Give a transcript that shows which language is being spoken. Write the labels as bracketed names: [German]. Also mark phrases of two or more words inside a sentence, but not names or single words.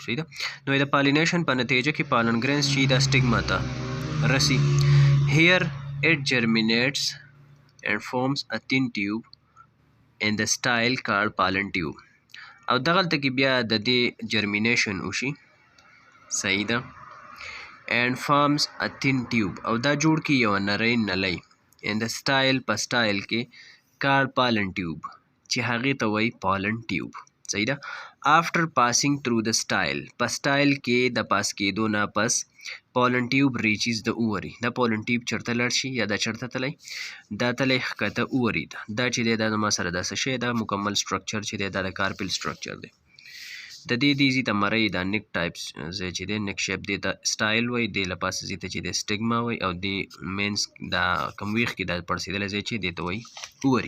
[Pashto] صحیح ده. نو د پالینیشن په نتیجه کې [English] pollen grains [Pashto] چې د سټیګما ته رسي. [English] here it germinates and forms a thin tube in the style called pollen tube. [Pashto] او دغلته کې بیا د دې جرمینیشن وشي. صحیح ده. [English] and forms a thin tube [Pashto] او دا جوړ کی یو نری نلی [English] in the style [Pashto] په سټایل کې [English] called pollen tube [Pashto] چې هغې ته وایي [English] pollen tube. [Pashto] صحیح ده. [English] after passing through the style [Pashto] په سټایل کې د پاس کېدو نه پس [English] pollen tube reaches the ovary. [Pashto] دا [English] pollen tube [Pashto] چېرته لاړ شي یا دا چېرته تلی؟ دا تلی ښکته ovary ته. دا چې دی دا زما سره دا څه شی دا مکمل سټرکچر چې دی دا د کارپل سټرکچر دی. د دې دیزي ته مرۍ دا [English] neck types [Pashto] ځای چې دی [English] neck shape [Pashto] دی ته سټایل وایي، دې له پاسه ځي ته چې دی سټیګما وایي او دې مینس دا کم ویښ کې دا پړسېدلی ځای چې دی ته وایي ovary.